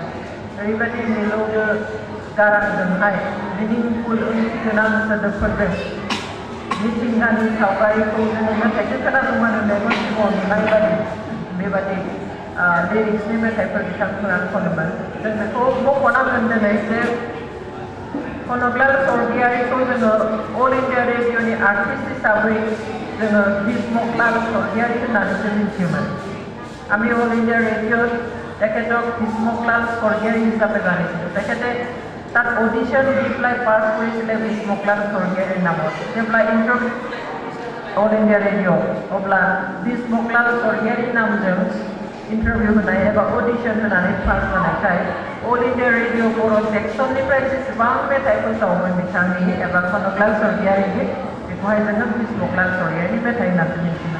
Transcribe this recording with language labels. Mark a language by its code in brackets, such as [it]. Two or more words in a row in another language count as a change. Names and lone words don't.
[brx] ओरैबायदि मिलौदो गारांजोंहाय मिनिंफुल ओंथि गोनां सोदोबफोरजों मिथिंगानि सावगारिखौ जोङो मेथाइखौ खोनासंबानो मेगन सिगाङाव नुनाय बादि बेबादि लिरिक्सनि मेथाइफोर बिथांमोना खनोमोन। जों बेखौ मख'नांगोन दिनै जे कनकलाल स्वर्गियारिखौ जोङो अल इन्डिया रेडिअनि आर्टिस्ट हिसाबै जोङो भीष्मकलाल स्वर्गियारि होननानैसो मिथियोमोन। [as] আমি অল ইন্ডিয়া ৰেডিঅ'ত তেখেতক ভীষ্মকলাল স্বৰ্গীয়াৰী হিচাপে জানিছিলোঁ। তেখেতে তাত অডিশ্যন দি পেলাই পাছ কৰিছিলে ভীষ্মকলাল স্বৰ্গীয়াৰীৰ নামত। [brx] जेब्ला इन्टारभिउ अल इन्डिया रेडिअ' अब्ला भीष्मकलाल स्वर्गियारिनि नामजों इन्टारभिउ होनाय एबा अडिशन होनानै पास जानायखाय अल इन्डिया रेडिअ' बर' सेक्सननिफ्राय जेसेबां मेथाइ फोसावोमोन बिथांनि एबा कनकलाल स्वर्गियारिनि बेखौहाय जोङो भीष्मकलाल स्वर्गियारिनि मेथाइ होननानै मिथियोमोन।